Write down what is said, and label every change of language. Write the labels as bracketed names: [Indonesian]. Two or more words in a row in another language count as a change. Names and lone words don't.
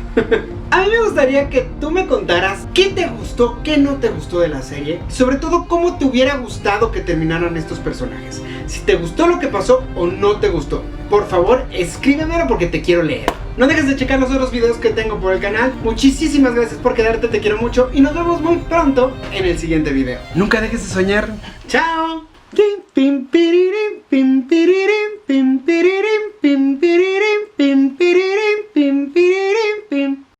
[Spanish] A mí me gustaría que tú me contaras qué te gustó, qué no te gustó de la serie, sobre todo cómo te hubiera gustado que terminaran estos personajes. Si te gustó lo que pasó o no te gustó. Por favor, escríbemelo porque te quiero leer. No dejes de checar los otros videos que tengo por el canal. Muchísimas gracias por quedarte, te quiero mucho y nos vemos muy pronto en el siguiente video. Nunca dejes de soñar. ¡Chao! Pim, piririm, pim, piririm, pim, piririm, pim, piririm, pim, piririm, pim, piririm, pim.